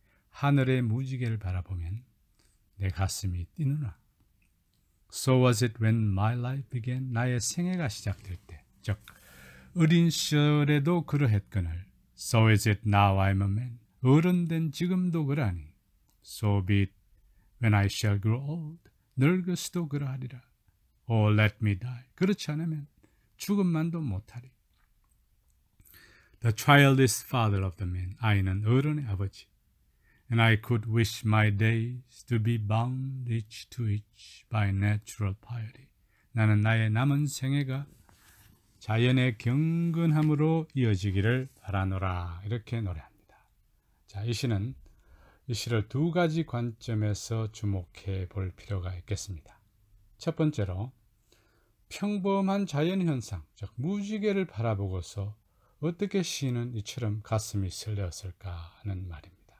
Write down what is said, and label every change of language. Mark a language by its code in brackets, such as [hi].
[ko] 하늘의 무지개를 바라보면 내 가슴이 뛰느라. [en] So was it when my life began. [ko] 나의 생애가 시작될 때, 즉 어린 시절에도 그러했거늘. [en] So is it now I'm a man. [ko] 어른된 지금도 그러하니. [en] So be it when I shall grow old. [ko] 늙어서도 그러하리라. [en] Oh, let me die. [ko] 그렇지 않으면 죽음만도 못하리. [en] The child is father of the man. [ko] 아이는 어른의 아버지. [en] And I could wish my days to be bound each to each by natural piety. [ko] 나는 나의 남은 생애가 자연의 경건함으로 이어지기를 바라노라. 이렇게 노래합니다. 자, 이 시는 이 시를 두 가지 관점에서 주목해 볼 필요가 있겠습니다. 첫 번째로 평범한 자연현상, 즉 무지개를 바라보고서 어떻게 시인은 이처럼 가슴이 설레었을까 하는 말입니다.